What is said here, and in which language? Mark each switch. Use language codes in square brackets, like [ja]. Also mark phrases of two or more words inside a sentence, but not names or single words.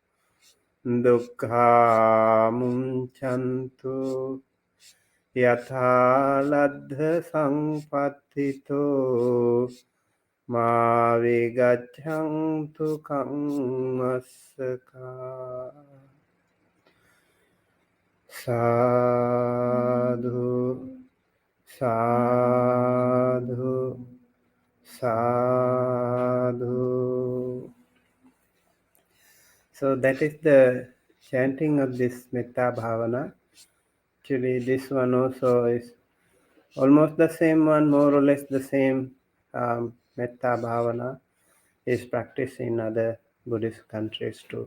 [pi] Dukkha Munchantu Yatha Ladha Sampattito Ma Vigachantu Kammasaka Sadhu Sadhu Sadhu. [en] So that is the chanting of this [pi] Metta Bhavana. [en] Actually, this one also is almost the same one, more or less the same. [pi] Metta Bhavana [en] is practiced in other Buddhist countries too.